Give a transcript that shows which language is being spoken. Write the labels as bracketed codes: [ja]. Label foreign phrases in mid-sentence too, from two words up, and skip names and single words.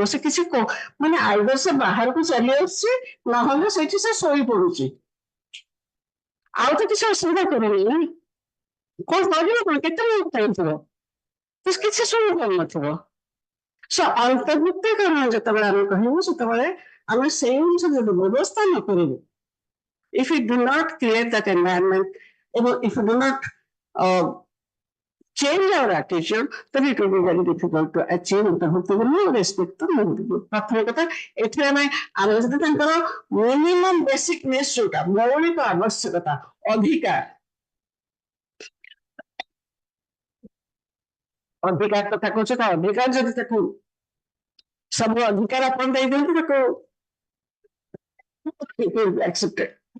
[or] ସେ କିଛି ମାନେ ଆଇଦର ସେ ବାହାରକୁ ଚାଲି ଆସୁଛି, ନହେଲେ ସେଇଠି ସେ ଶୋଇ ପଡୁଛି, ଆଉ ତ କିଛି ଅସୁବିଧା କରୁନି ନା। କଣ କରିବ କଣ? କେତେ ଥିବ, କିଛି ଶୁଣି ପାରୁନଥିବ। ଅନ୍ତର୍ଭୁକ୍ତିକରଣ ଯେତେବେଳେ ଆମେ କହିବୁ, ସେତେବେଳେ ଆମେ ସେଇ ଜିନିଷ ଯଦି ବ୍ୟବସ୍ଥା ନ କରିବୁ, [en] if we do not create that environment, if we do not change our attitude, then it will be very difficult to achieve [or] ଅନ୍ତର୍ଭୁକ୍ତିକରଣ ଆଉ ରେସ୍ପେକ୍ଟ ତ ମିଳିବ। ପ୍ରଥମ କଥା, ଏଥିରେ ଆମେ ଯଦି ତାଙ୍କର [en] minimum basic needs [or] ଯୋଉଟା ମୌଳିକ ଆବଶ୍ୟକତା, ଅଧିକାର କଥା କହୁଛ, ତା ଅଧିକାର ଯଦି ତାକୁ ସବୁ ଅଧିକାର ଆପଣ ଦେଇଦିଅନ୍ତୁ, ତାକୁ accepted।